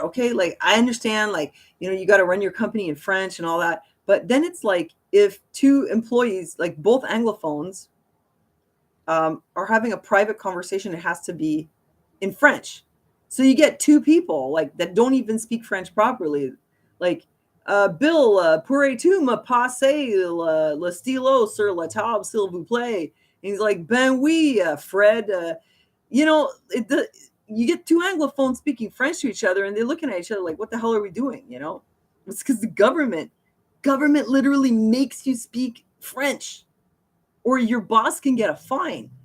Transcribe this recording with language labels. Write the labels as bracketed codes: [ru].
[en] Okay, like I understand, like, you know, you got to run your company in French and all that, but then it's like if two employees, like both Anglophones, are having a private conversation, it has to be in French. So you get two people like that don't even speak French properly. Like, [fr] Bill, pourrais-tu me passer le stylo sur la table, s'il vous plaît? [en] And he's like, [fr] ben oui, [en] Fred. You know, you get two Anglophones speaking French to each other, and they're looking at each other like, what the hell are we doing? You know, it's because the government literally makes you speak French, or your boss can get a fine.